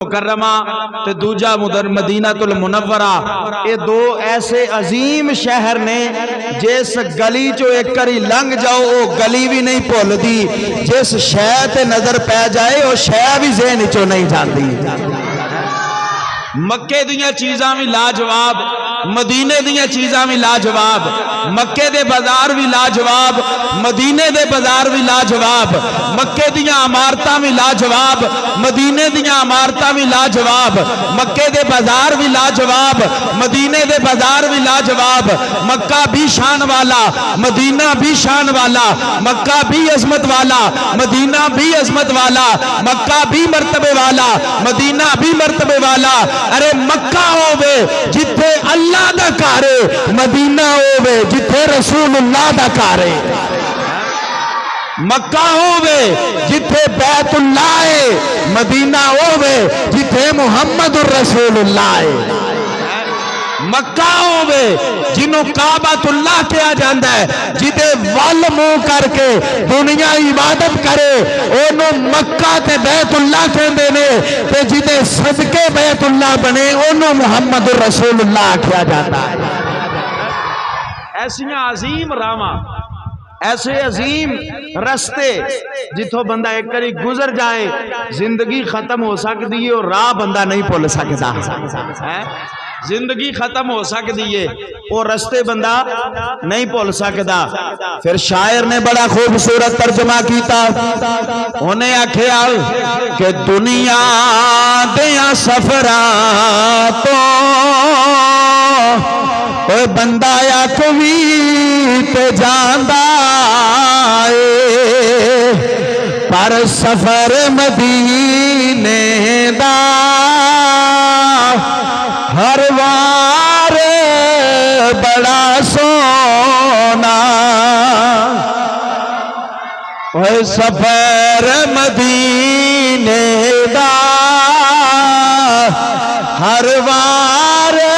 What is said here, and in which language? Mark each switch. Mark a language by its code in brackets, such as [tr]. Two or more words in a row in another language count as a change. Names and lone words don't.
[pa] مکرمہ تے دوجا مدینہ المنورہ، یہ دو ایسے عظیم شہر نے جس گلی چو ایک کری لنگ جاؤ وہ گلی بھی نہیں بھول دی، جس شے تے نظر پہ جائے وہ شے بھی ذہن چو نہیں جاندی۔ مکے دیاں چیزاں بھی لاجواب، مدینے دیاں چیزاں بھی لاجواب، مکے دے بازار بھی لاجواب، مدینے دے بازار بھی لاجواب، مکے دیاں عمارتاں بھی لاجواب، مدینے دیاں عمارتاں بھی لاجواب، مکے دے بازار بھی لاجواب، مدینے دے بازار بھی لاجواب، مکہ بھی شان والا، مدینہ بھی شان والا، مکہ بھی عظمت والا، مدینہ بھی عظمت والا، مکہ بھی مرتبے والا، مدینہ بھی مرتبے والا۔ ارے مکہ ہووے جتھے اللہ دا کارے، مدینہ ہووے جتھے رسول اللہ دا کارے، مکہ ہووے جتھے بیت اللہ ہے، مدینہ ہووے جتھے محمد الرسول اللہ ہے۔ مکہ ہووے جنہوں کعبۃ اللہ کیا جاندہ ہے، جدے وال منہ کر کے دنیا عبادت کرے انہوں مکہ تے بیت اللہ کہندے نے، تے جدے صدقے بیت اللہ بنے انہوں محمد الرسول اللہ کیا جاتا ہے۔ ایسیاں عظیم راما، ایسے عظیم رستے جتھوں بندہ ایک کری گزر جائے [ur] زندگی ختم ہو سکتی ہے اور راہ بندہ نہیں بھول سکتا، زندگی ختم ہو سکتی ہے اور رستے بندہ نہیں بھول سکتا۔ [pa] پھر شاعر نے بڑا خوبصورت ترجمہ کیتا، انہیں آکھیا کہ دنیا دیاں سفراں تو اے بندہ یا کوئی تے جاندا اے، پر سفر مدینے دا ہر وار بڑا سونا، اے سفر مدینے دا ہر وار